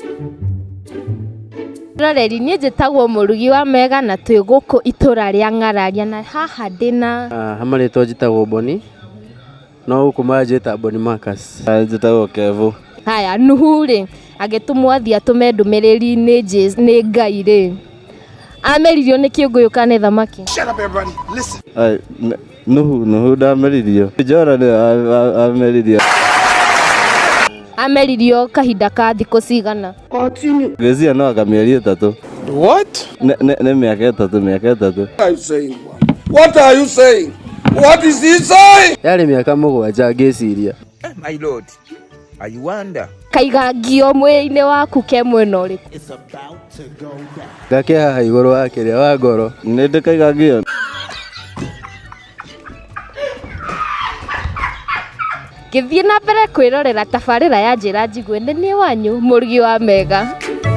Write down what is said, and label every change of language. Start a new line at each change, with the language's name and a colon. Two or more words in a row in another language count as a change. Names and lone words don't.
Kikuyu: Roreri niĩ njĩtagwo mũrugi wa mega na twĩ gũkũ itũra rĩa Ng'araria na haha ndĩna hamarĩtwo njĩtagwo Boni no gũkũ manjĩta Boni Marcus. Njĩtagwo Kevo. Haya Nuhu-rĩ agĩtũmwo athiĩ atũme ndũmĩrĩri nĩ Ngai rĩ ameririo nĩ kĩũngũyũ kana thamaki?
English: Shut up everybody, listen.
Kikuyu: Nuhu ndameririo. Jonah nĩ ameririo. Ameririo kahinda ka thikũ cigana? Ngĩciria no aka mĩeri 3.
English: What?
Kikuyu: Nĩ mĩaka 3.
English: What are you saying? What is he saying?
Kikuyu: Yarĩ mĩaka 7 ngĩciria.
English: My lord, are you wonder?
Kikuyu: Kaigangio mwĩrĩ-inĩ waku ke mwena ũrĩkũ? Gake haha igũrũ wa kĩrĩa wa ngoro. Nĩ ndĩkaigangio. Ngĩthiĩ na mbere kwĩrorera tabarĩra ya njĩra njiguĩ nĩ niĩ wanyu mũrugi wa mega.